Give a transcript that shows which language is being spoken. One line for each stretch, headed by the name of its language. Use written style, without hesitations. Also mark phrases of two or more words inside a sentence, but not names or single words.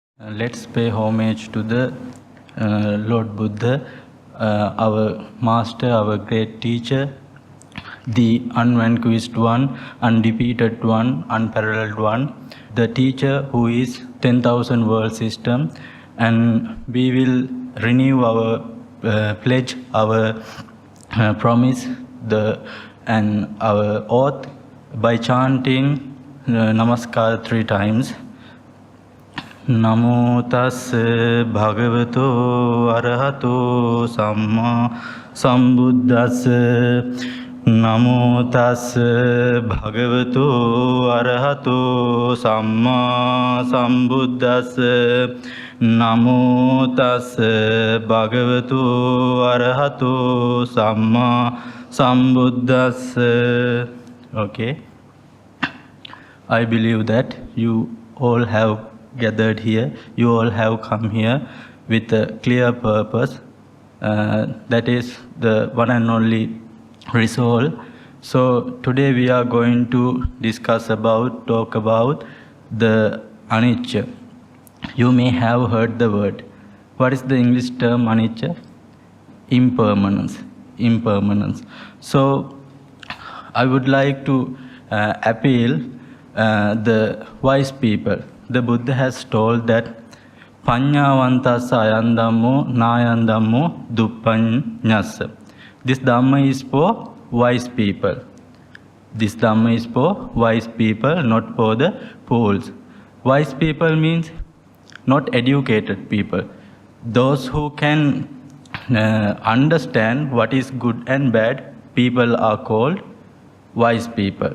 English: Let's pay homage to the Lord Buddha, our master, our great teacher, the unvanquished one, undefeated one, unparalleled one, the teacher who is 10,000 world system, and we will renew our pledge, our promise, and our oath by chanting Namaskar 3 times.
Pali: Namo tassa bhagavato arahato samma sambuddhassa. Namo tassa bhagavato arahato samma sambuddhassa. Namo tassa bhagavato arahato samma sambuddhassa.
English: Okay. I believe that you all have gathered here, you all have come here with a clear purpose, that is the one and only resolve. So today we are going to talk about the Anicca. You may have heard the word. What is the English term Anicca? Impermanence. So I would like to appeal the wise people. The Buddha has told that
Pali: Panyavantassa ayandammo nayandammo duppanyassa.
English: This Dhamma is for wise people. This Dhamma is for wise people, not for the fools. Wise people means not educated people. Those who can understand what is good and bad people are called wise people.